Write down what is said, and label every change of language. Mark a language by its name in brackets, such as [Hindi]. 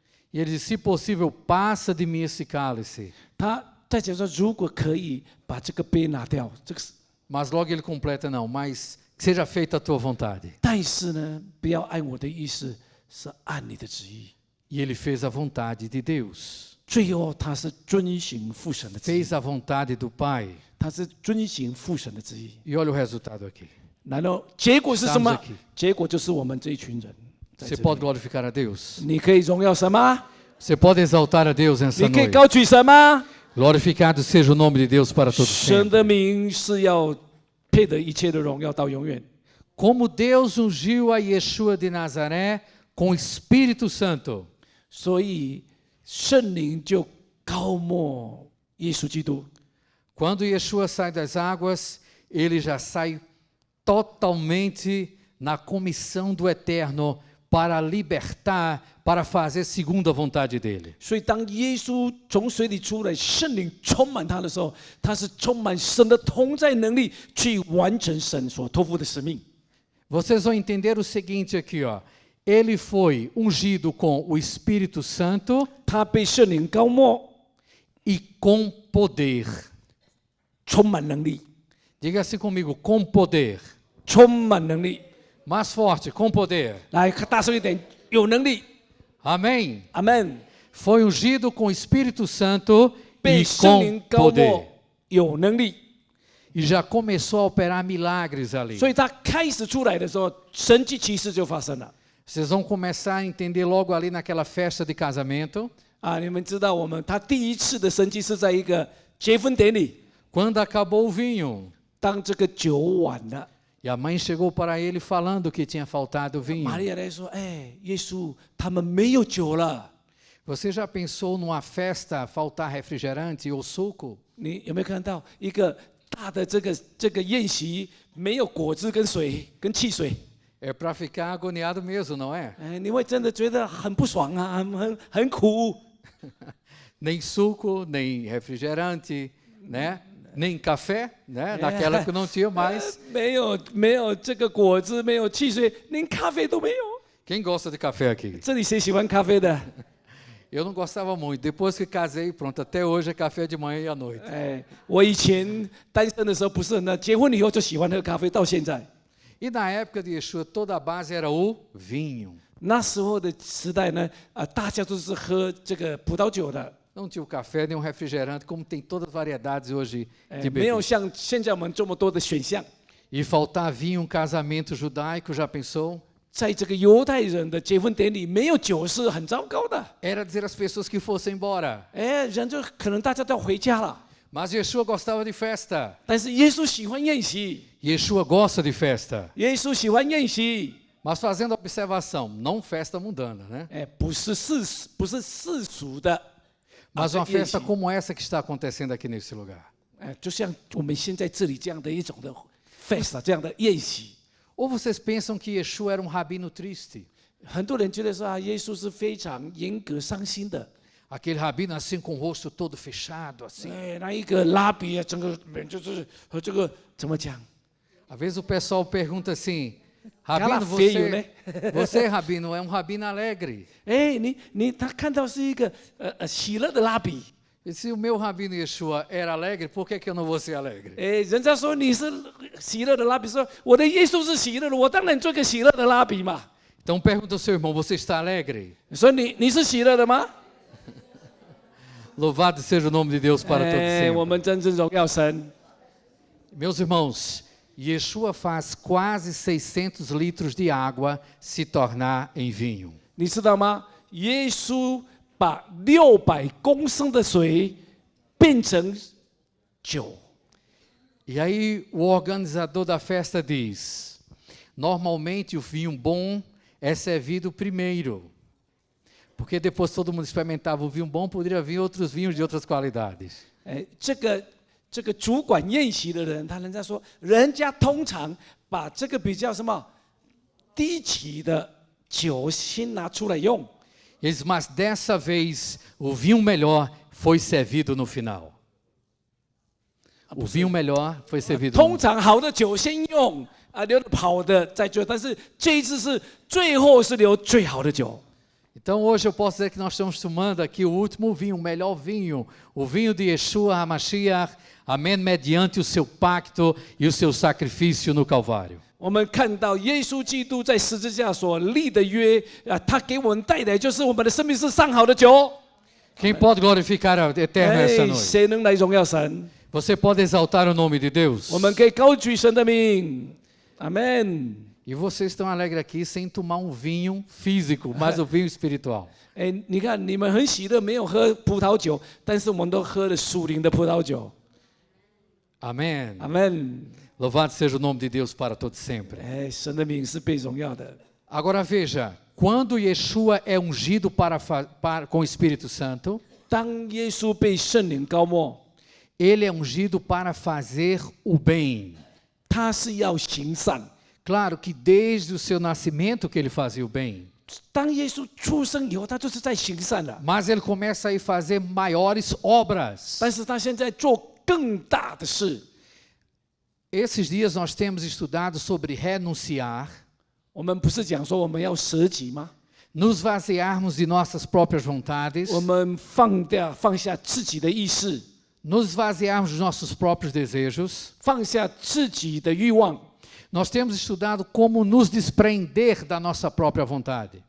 [Portuguese] E ele disse: se possível, passa de mim esse cálice. [Chinese] 他在讲说，如果可以把这个杯拿掉，这个是， [Portuguese] Mas logo ele completa: não, mas que seja feita a tua vontade. [Chinese] 但是呢，不要按我的意思，是按你的旨意。 [Portuguese] E ele fez a vontade de Deus. [Chinese] 最后他是遵行父神的旨意， [Portuguese] fez a vontade do Pai. [Chinese] 他是遵行父神的旨意。 [Portuguese] E olha o resultado aqui. [Chinese] 然后结果是什么 [Portuguese] Estamos aqui.？ [Chinese] 结果就是我们这一群人在 [Portuguese] Você [Chinese] 这里。 [Portuguese] pode glorificar a Deus? [Chinese] 你可以荣耀神吗？ [Portuguese] Você pode exaltar a Deus nessa [Chinese] 你可以 [Portuguese] noite? [Chinese] 高举神吗？ [Portuguese] Glorificado seja o nome de Deus para todos [Chinese] 神 [Portuguese] sempre. [Chinese] 的名是要配得一切的荣耀到永远。 [Portuguese] Como Deus ungiu a Yeshua de Nazaré com o Espírito Santo. [Chinese] 所以圣灵就高抹耶稣基督。 [Portuguese] Quando Yeshua sai das águas, ele já sai totalmente na comissão do Eterno para libertar, para fazer segundo a vontade dele. [Chinese] 所以当耶稣从水里出来，圣灵充满他的时候，他是充满神的同在能力，去完成神所托付的使命。 [Portuguese] Vocês vão entender o seguinte aqui, ó. Ele foi ungido com o Espírito Santo [Chinese] 他被圣灵高抹， [Portuguese] e com poder. [Chinese] 充满能力， [Portuguese] Diga assim comigo, com poder. [Chinese] 充满能力。 [Portuguese] Mais forte, com poder. [Chinese] 来，大声一点，有能力。 [Portuguese] Amém. [Chinese] 阿门。 [Portuguese] Foi ungido com o Espírito Santo [Chinese] 被 [Portuguese] e [Chinese] 圣灵 [Portuguese] com poder. [Chinese] 抹，有能力。 [Portuguese] E já começou a operar milagres ali. [Chinese] 所以他开始出来的时候，神迹奇事就发生了。 [Portuguese] Vocês vão começar a entender logo ali naquela festa de casamento. [Chinese] 啊，你们知道他第一次的神迹是在一个结婚典礼， [Portuguese] Quando acabou o vinho. [Chinese] 当这个酒晚了， [Portuguese] E a mãe chegou para ele falando que tinha faltado vinho. [Chinese] 玛利亚来说：“哎，耶稣，他们没有酒了。 [Portuguese] Você já pensou numa festa faltar refrigerante ou suco? [Chinese] 你有没有看到一个大的这个宴席，没有果汁跟水跟汽水？ [Portuguese] É para ficar agoniado mesmo, não é? [Chinese] 哎，你会真的觉得很不爽啊，很苦。 [Portuguese] Nem suco, nem refrigerante, né? Nem café, né? Naquela que não tinha mais. [Chinese] 没有这个果汁，没有汽水，连咖啡都没有。 [Portuguese] Quem gosta de café aqui? [Chinese] 这里谁喜欢咖啡的？ [Portuguese] Eu não gostava muito. Depois que casei, pronto, até hoje é café de manhã e à noite. [Chinese] 哎，我以前单身的时候不是很，结婚以后就喜欢喝咖啡，到现在。 [Portuguese] E na época de Yeshua, toda a base era o vinho. [Chinese] 那时候的时代呢，大家都是喝这个葡萄酒的， [Portuguese] Não tinha o café nem o refrigerante, como tem todas as variedades hoje de [Chinese] 没有 [Portuguese] bebida. [Chinese] 像现在我们这么多的选项。 [Portuguese] E faltar vinho em um casamento judaico, já pensou? [Chinese] 在这个犹太人的结婚典礼，没有酒是很糟糕的。 [Portuguese] Era dizer às pessoas que fossem embora. [Chinese] 哎，人就可能大家都要回家了。 [Portuguese] Mas Yeshua gostava de festa. [Chinese] 但是耶稣喜欢宴席， [Portuguese] Yeshua gosta de festa. [Chinese] 耶稣喜欢宴席。 [Portuguese] Mas fazendo a observação, não festa mundana, né? [Chinese] 哎，不是世俗的， [Portuguese] Mas uma [Chinese] 宴席 [Portuguese] festa como essa que está acontecendo aqui nesse lugar. [Chinese] 哎，就像我们现在这里这样的一种的 festa 这样的宴席。 [Portuguese] Ou vocês pensam que Yeshua era um rabino triste? [Chinese] 很多人觉得说耶稣是非常严格、伤心的。 [Portuguese] Aquele rabino assim com o rosto todo fechado, assim. [Chinese] 哎，那一个拉比啊，整个脸就是和这个怎么讲？ [Portuguese] Às vezes o pessoal pergunta assim, Cara Rabino, feio, né? você, Rabino, é um rabino alegre. [Chinese] 哎，他看到是一个喜乐的拉比。 [Portuguese] E se o meu rabino Yeshua era alegre, por que eu não vou ser alegre? [Chinese] 哎，人家说你是喜乐的拉比，说我的耶稣是喜乐的，我当然做个喜乐的拉比嘛。 [Portuguese] Então pergunta ao seu irmão, você está alegre? [Chinese] 说你是喜乐的吗？ [Portuguese] Louvado seja o nome de Deus para todos [Chinese] 哎，我 [Portuguese] sempre. [Chinese] 们真正荣耀神。 [Portuguese] Meus irmãos, Yeshua faz quase 600 litros de água se tornar em vinho. [Chinese] 你知道吗？耶稣把600公升的水变成酒。 [Portuguese] E aí o organizador da festa diz, normalmente o vinho bom é servido primeiro. Porque depois todo mundo experimentava o vinho bom, poderia vir outros vinhos de outras qualidades. [Chinese] 哎，这个主管宴席的人，人家说，人家通常把这个比较什么低级的酒先拿出来用。 [Portuguese] Ele diz, mas dessa vez o vinho melhor foi servido no final. O vinho melhor foi servido no [Chinese] 通常好的酒先用啊，留好的再做，但是这一次是最后是留最好的酒。 [Portuguese] Então hoje eu posso dizer que nós estamos tomando aqui o último vinho, o melhor vinho, o vinho de Yeshua HaMashiach, amém, mediante o seu pacto e o seu sacrifício no Calvário. [Chinese] 我们看到耶稣基督在十字架所立的约啊，他给我们带来就是我们的生命是上好的酒。 [Portuguese] Quem pode glorificar a Eterno essa [Chinese] 哎， [Portuguese] noite? [Chinese] 谁能来荣耀神？ [Portuguese] Você pode exaltar o nome de Deus? [Chinese] 我们可以高举神的名，阿门。 [Portuguese] E vocês estão alegres aqui sem tomar um vinho físico, mas o vinho espiritual. [Chinese] 哎，你看你们很喜乐，没有喝葡萄酒，但是我们都喝了属灵的葡萄酒， [Portuguese] Amém. [Chinese] 阿门。 [Portuguese] Louvado seja o nome de Deus para todo sempre. [Chinese] 哎，神的名是被荣耀的。 [Portuguese] Agora veja, quando Yeshua é ungido com o Espírito Santo, [Chinese] 当耶稣被圣灵膏抹， [Portuguese] ele é ungido para fazer o bem. [Chinese] 他是要行善。 [Portuguese] Claro que desde o seu nascimento que ele fazia o bem, [Chinese] 当耶稣出生以后，他就是在行善了。 [Portuguese] mas ele começa a ir fazer maiores obras. [Chinese] 但是他现在做更大的事。 [Portuguese] Esses dias nós temos estudado sobre renunciar, [Chinese] 我们不是讲说我们要舍己吗？ [Portuguese] nos vaziarmos de nossas próprias vontades, [Chinese] 我们放下自己的意识， [Portuguese] nos vaziarmos dos nossos próprios desejos. [Chinese] 放下自己的欲望。 [Portuguese] Nós temos estudado como nos desprender da nossa própria vontade.